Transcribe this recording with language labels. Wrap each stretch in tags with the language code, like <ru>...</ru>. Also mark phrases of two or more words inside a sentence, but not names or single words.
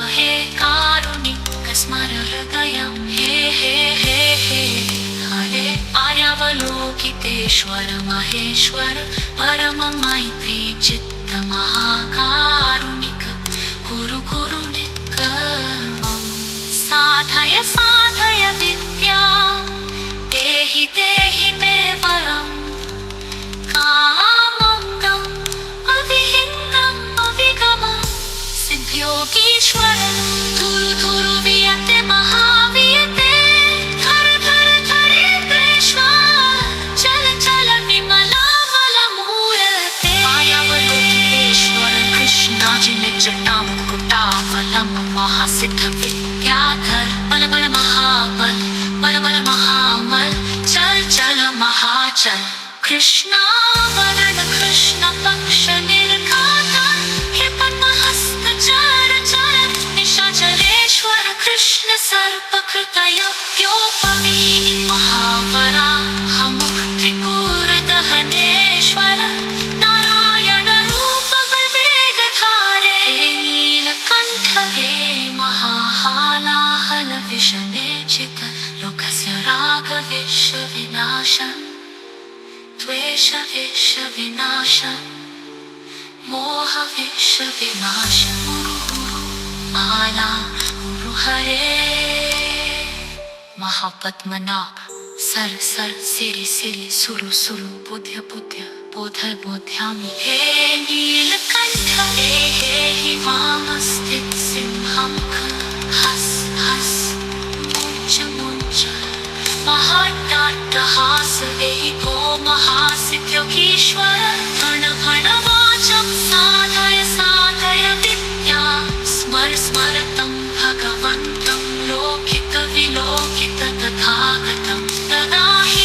<sa>हे कारुणिक स्मर हृदयं हे हे हे हे हरे आर्यावलोकितेश्वर महेश्वर परम मैत्री चित्त महाकारुणिक गुरु गुरुनिक साधय साधय विद्या देहि देहि मे वरम् कामङ्गम् अविहिन्नम् अविगमम् सिद्ध्योगीश्वर धुरु धुरु वियते महावियते धर धर धरेन्द्रेश्वर चल चल विमलामलमूर्ते आर्यावलोकितेश्वर कृष्णाजिनिजटामुकुटाफलं महासिद्ध विद्याधर बल बल महाबल बल बल महाबल चल चल महाचल कृष्णा वरद कृष्ण पक्ष निर्घाता हे पद्महस्त चर चर निशाचलेश्वर कृष्ण सर्पकृतयज्ञोपवी महावराह त्रिपुरदहनेश्वर नारायण रूप विवेकधारे हे नीलकण्ठ हे महाहालाहल विषनेचित लोकस्य रागविश्वविनाशम् द्वेषविश्वविनाशम् मोहविश्वविनाशम् माला गुरु हरे महापद्मनाभ सर सर सिरि सिरि सुरु सुरु बुद्ध्य बुद्ध्य बोधय बोध्यामि हे नीलकण्ठ हे हे हिमामस्थित सिंहं हस हस मुञ्च मुञ्च महाट्टाट्टहास देहि गो महासिद्ध्योगीश्वर भण भण वाचं साधय साधय विद्या स्मर स्मर तं भगवन्तं लोकित विलोकित तथागतं ददाहि</sa>